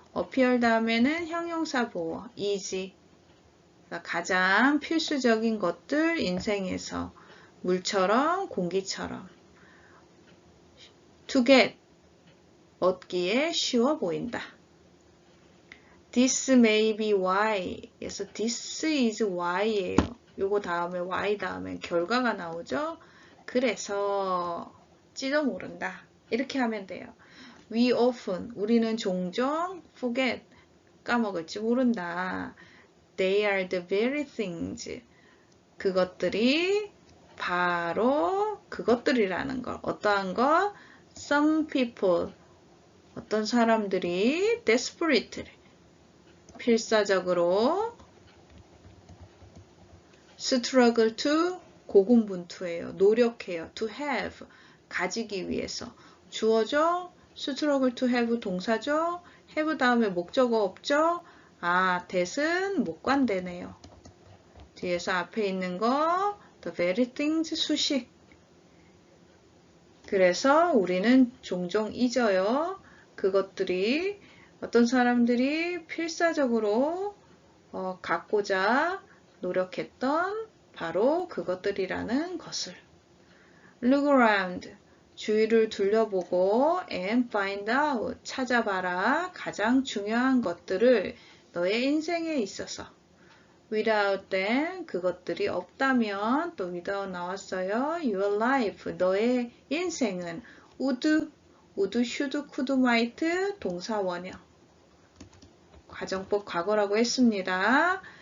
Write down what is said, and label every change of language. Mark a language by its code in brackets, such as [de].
[ko] appear 다음에는 형용사 보어, is, 가장 필수적인 것들 인생에서 물처럼 공기처럼 [en] to get [ko] 얻기에 쉬워 보인다. [en] This may be why [ko] 그래서 [en] this is why예요. [ko] 요거 다음에 why 다음에 결과가 나오죠. 그래서 찌도 모른다. 이렇게 하면 돼요. [en] We often [ko] 우리는 종종 [en] forget [ko] 까먹을지 모른다. [en] They are the very things. [ko] 그것들이 바로 그것들이라는 걸. 어떠한 것? [en] Some people. [ko] 어떤 사람들이 [en] desperate. [ko] 필사적으로 [en] struggle to [ko] 고군분투해요. 노력해요. [en] To have. [ko] 가지기 위해서. 주어죠? struggle to have 동사죠? have 다음에 목적어 없죠? 아, that은 목관되네요. 뒤에서 앞에 있는 거 [en] the very things [ko] 수식. 그래서 우리는 종종 잊어요. 그것들이 어떤 사람들이 필사적으로 갖고자 노력했던 바로 그것들이라는 것을. [en] Look around. [ko] 주위를 둘러보고 [en] and find out. [ko] 찾아봐라. 가장 중요한 것들을 너의 인생에 있어서 [en] without them [ko] 그것들이 없다면 또 without 나왔어요. [en] Your life [ko] 너의 인생은 [en] would, should, could, might [ko] 동사 원형 가정법 과거라고 했습니다.